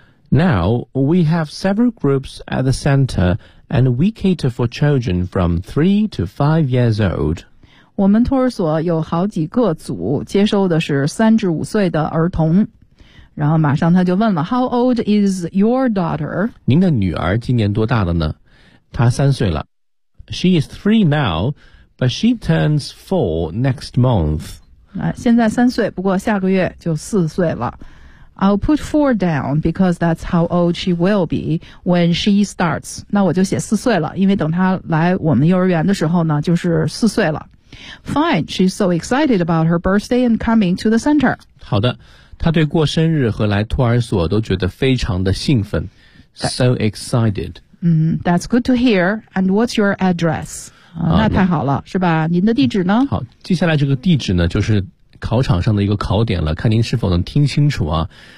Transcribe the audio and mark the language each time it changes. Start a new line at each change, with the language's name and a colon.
English: Now, we have several groups at the center, and we cater for children from 3 to 5 years old.
Chinese: 我们托儿所有好几个组接收的是3至5岁的儿童。然后马上他就问了
English: How old is your daughter?
Chinese: 您的女儿今年多大了呢？她3岁了。
English: She is 3 now, but she turns 4 next month.
Chinese: 现在3岁，不过下个月就4岁了。
English: I'll put 4 down because that's how old she will be when she starts.
Chinese: 那我就写4岁了，因为等她来我们幼儿园的时候呢，就是4岁了。
English: Fine, she's so excited about her birthday and coming to the center.
Chinese: 好的，她对过生日和来托儿所都觉得非常的兴奋。
English: So excited. That's good to hear. And what's your address?
Chinese: 那太好了，是吧？您的地址呢？好，接下来这个地址呢，就是考场上的一个考点了，看您是否能听清楚啊。